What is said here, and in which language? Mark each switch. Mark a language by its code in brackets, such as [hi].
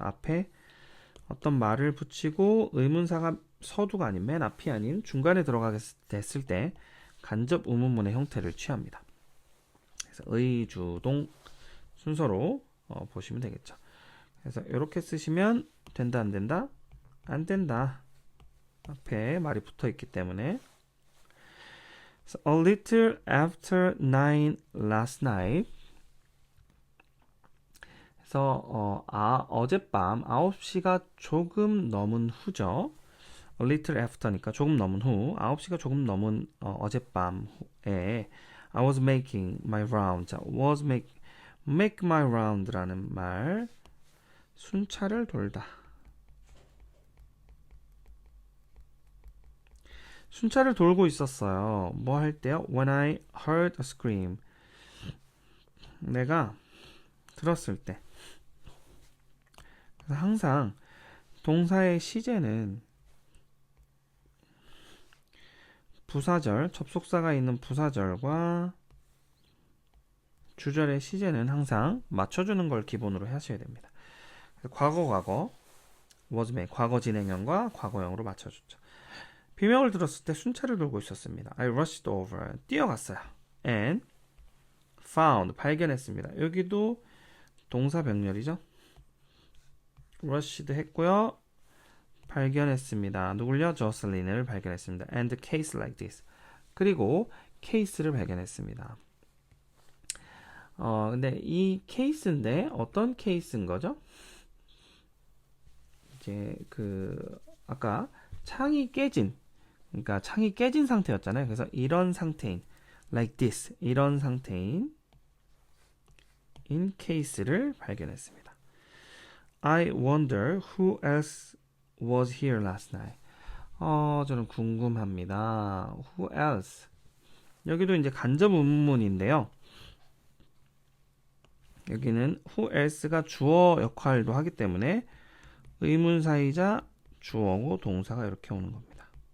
[ko] 앞에 어떤 말을 붙이고 의문사가 서두가 아닌 맨 앞이 아닌 중간에 들어가게 됐을 때 간접 의문문의 형태를 취합니다. 그래서 의, 주, 동 순서로 보시면 되겠죠. 그래서 이렇게 쓰시면 된다, 안 된다? 안 된다. 앞에 말이 붙어 있기 때문에. [en] So, a little after 9 last night. [ko] 그래서 어젯밤 9시가 조금 넘은 후죠. [en] A little after니까 [ko] 조금 넘은 후, 9시가 조금 넘은 어젯밤에 [en] I was making my round. [ko] 자, [en] was make my round [ko] 라는 말, 순찰을 돌다. 순찰을 돌고 있었어요. 뭐 할 때요? [en] When I heard a scream. [ko] 내가 들었을 때. 그래서 항상 동사의 시제는 부사절, 접속사가 있는 부사절과 주절의 시제는 항상 맞춰주는 걸 기본으로 하셔야 됩니다. 과거 was made, 과거 진행형과 과거형으로 맞춰줬죠. 비명을 들었을 때 순찰을 돌고 있었습니다. [en] I rushed over, [ko] 뛰어갔어요. [en] And found, [ko] 발견했습니다. 여기도 동사 병렬이죠. rushed 했고요. 발견했습니다. 누굴요? 조슬린을 발견했습니다. [en] And a case like this. [ko] 그리고 케이스를 발견했습니다. 근데 이 케이스인데 어떤 케이스인 거죠? 이제 아까 창이 깨진, 그러니까 창이 깨진 상태였잖아요. 그래서 이런 상태인, [en] like this, [ko] 이런 상태인 in case를 발견했습니다. [en] I wonder who else was here last night. [ko] 저는 궁금합니다. [en] Who else? [ko] 여기도 이제 간접 의문문인데요. 여기는 who else가 주어 역할도 하기 때문에 의문사이자 주어고 동사가 이렇게 오는 겁니다.